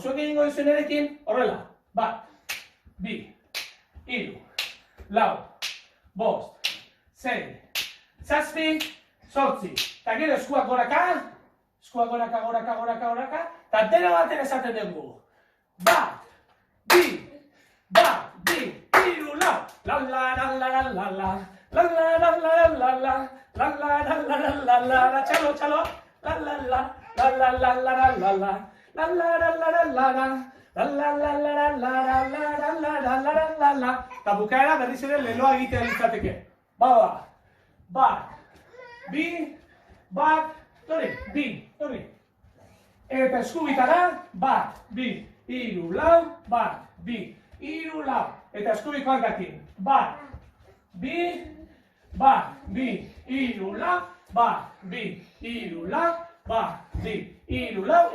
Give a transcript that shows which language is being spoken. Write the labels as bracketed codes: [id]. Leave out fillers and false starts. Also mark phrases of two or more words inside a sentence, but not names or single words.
[eu] Zuek egingo duzuen erekin, horrela, bat, bi, hiru, lau, bost, sei, zazpi, zortzi. Eta gero eskuak goraka, goraka, eta dena baten esaten dugu. Bat, bi, hiru, lau. La la la la la la la. La la la la la la. La la la la la la la. Txalo, txalo. La la la. La la la la la la la. La la la la la la la. La la la la la la la la la la la la. Eta bukaera berriz ere leloa egitea litzateke. Bat, bi, bat, tori. Eta eskubitara, bat, bi, hiru, lau, bat, bi, hiru, lau. Eta eskubiko hankakin, bat, bi, hiru, lau, bat, bi, hiru, lau, bat, bi, hiru, lau.